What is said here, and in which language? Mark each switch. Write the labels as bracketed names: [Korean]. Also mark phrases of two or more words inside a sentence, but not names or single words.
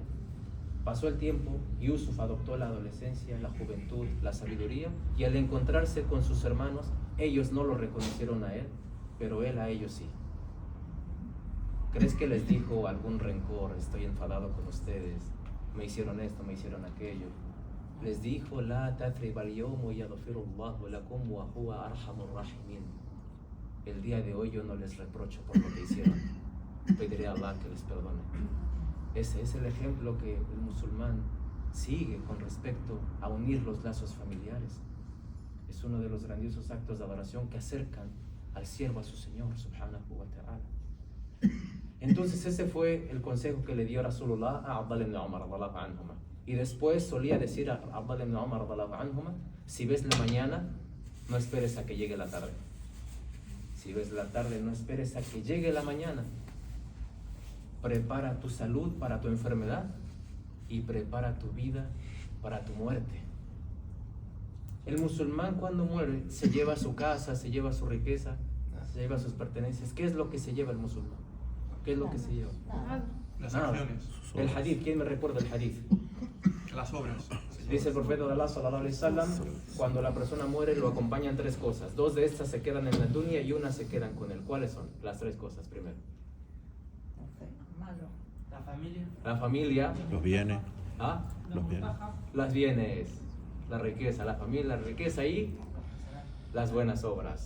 [Spanish] Pasó el tiempo, Yusuf adoptó la adolescencia, la juventud, la sabiduría, y al encontrarse con sus hermanos, ellos no lo reconocieron a él, pero él a ellos sí. ¿Crees que les dijo algún rencor? Estoy enfadado con ustedes, me hicieron esto, me hicieron aquello. [Arabic] Les dijo: لا تثريب اليوم يغفر الله لكم وهو أرحم الراحمين. [Spanish] El día de hoy yo no les reprocho por lo que hicieron, pediré a Allah que les perdone. Ese es el ejemplo que el musulmán sigue con respecto a unir los lazos familiares. Es uno de los grandiosos actos de adoración que acercan al siervo a su Señor [Arabic] سبحانه وتعالى. [Spanish] Entonces ese fue el consejo que le dio Rasulullah a Abdullah ibn Umar [Arabic] رضي الله عنهما. [Spanish] Y después solía decir a Abdullah ibn Umar [Arabic] رضي الله عنهما: [Spanish] si ves la mañana, no esperes a que llegue la tarde. Si ves la tarde, no esperes a que llegue la mañana. Prepara tu salud para tu enfermedad y prepara tu vida para tu muerte. El musulmán, cuando muere, se lleva su casa, se lleva su riqueza, se lleva sus pertenencias. ¿Qué es lo que se lleva el musulmán? ¿Qué es lo que se lleva? Las acciones. El hadith, ¿quién me recuerda el hadith? Las obras. Dice el profeta de Allah [Arabic] صلى الله عليه وسلم: [Spanish] cuando la persona muere lo acompañan tres cosas. Dos de estas se quedan en la dunya y una se quedan con él. ¿Cuáles son las tres cosas? Primero, La familia. la familia, Los bienes. ¿Ah? Los bienes. Las bienes, la riqueza, la familia, la riqueza y las buenas obras.